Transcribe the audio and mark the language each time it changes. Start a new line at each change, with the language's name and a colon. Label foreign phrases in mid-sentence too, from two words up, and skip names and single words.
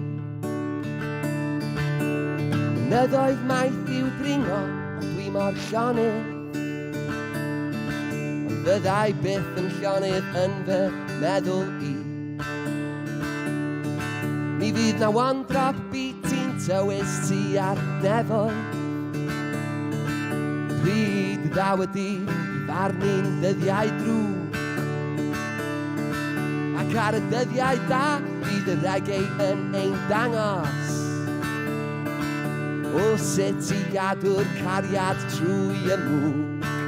Welsh: Mynyddoedd maith i'w dringo, ond dwi mor llonydd. Ond fyddai byth yn llonydd yn fy meddwl I. Mi fydd na
English: one drop beat
Welsh: i'n tywys ti ar nefoedd. Pryd y dawyd I farnu'n dyddiau drwg. Ac ar y dyddiau da, bydd y reggae yn ein dangos. O sut I gadw'r cariad trwy y mwg.